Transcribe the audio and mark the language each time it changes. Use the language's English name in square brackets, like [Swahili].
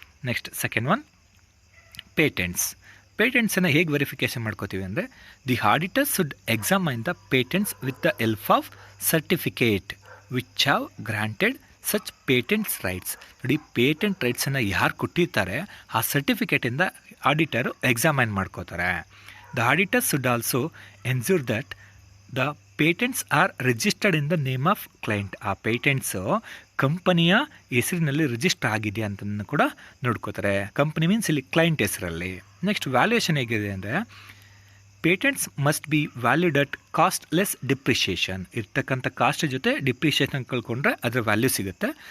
[English] Next second one patents. [Kannada] ಪೇಟೆಂಟ್ಸನ್ನು ಹೇಗೆ verification ಮಾಡ್ಕೋತೀವಿ ಅಂದರೆ, [English] The auditors should examine the patents with the help of certificate which have granted such patents rights. [Kannada] ನೋಡಿ, patent ರೈಟ್ಸನ್ನು ಯಾರು ಕೊಟ್ಟಿರ್ತಾರೆ ಆ ಸರ್ಟಿಫಿಕೇಟಿಂದ auditor examine ಮಾಡ್ಕೋತಾರೆ. [English] The auditors should also ensure that the patents are registered in the name of client. [Kannada] ಆ ಪೇಟೆಂಟ್ಸು ಕಂಪನಿಯ ಹೆಸರಿನಲ್ಲಿ register ಆಗಿದೆ ಅಂತಲೂ ಕೂಡ ನೋಡ್ಕೋತಾರೆ. ಕಂಪನಿ ಮೀನ್ಸ್ ಇಲ್ಲಿ ಕ್ಲೈಂಟ್ ಹೆಸರಲ್ಲಿ. ನೆಕ್ಸ್ಟ್ ವ್ಯಾಲ್ಯೂಯೇಷನ್ ಹೇಗಿದೆ ಅಂದರೆ, [English] Patents must be valued at cost less depreciation. [Kannada] ಇರ್ತಕ್ಕಂಥ ಕಾಸ್ಟ್ ಜೊತೆ ಡಿಪ್ರಿಷಿಯೇಷನ್ ಕಳ್ಕೊಂಡ್ರೆ ಅದರ ವ್ಯಾಲ್ಯೂ ಸಿಗುತ್ತೆ.